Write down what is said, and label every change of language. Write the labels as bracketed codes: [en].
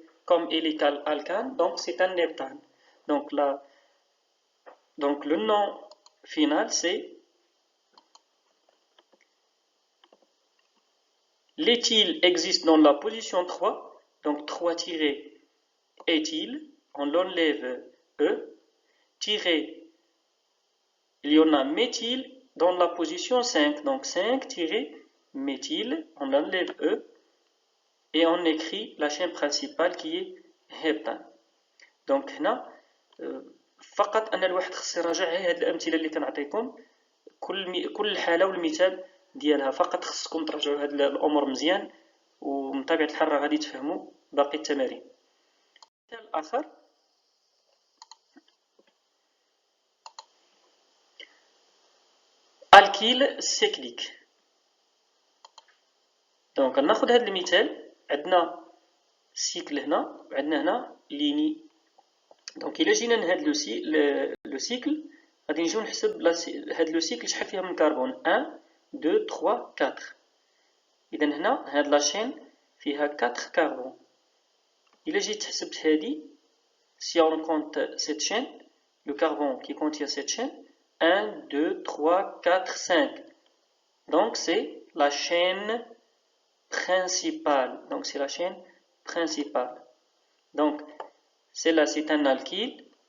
[fr] Comme il est alcane, donc c'est un heptane. Donc le nom final, c'est l'éthyle existe dans la position 3, donc 3-éthyle, on l'enlève E, tiré, il y en a méthyle dans la position 5, donc 5-méthyle, on l'enlève E, et on écrit la chaîne principale qui est heptane. [ar] Donc هنا فقط أن الواحد خص يراجع هاد الأمثلة اللي كنعطيكم كل حالة والمثال ديالها. فقط خصكم تراجعوا هاد الأمور مزيان، ومن طبيعة الحال راه غادي تفهموا باقي التمارين. مثال آخر الكيل سيكليك. دونك ناخذ هذا المثال، عندنا سيكل هنا وعندنا هنا ليني. دونك الا جينا لهاد لو سيكل غادي نجيو نحسب هاد لو سيكل شحال فيها من كربون. 1 2 3 4. اذا هنا هاد لاشين فيها 4 كربون. الا جيت حسبت هادي [fr] si on compte cette chaîne, le carbone qui contient cette chaîne, 1 2 3 4 5. Donc c'est la chaîne principale. Donc c'est la chaîne principale. Donc celle-là c'est un alkyle.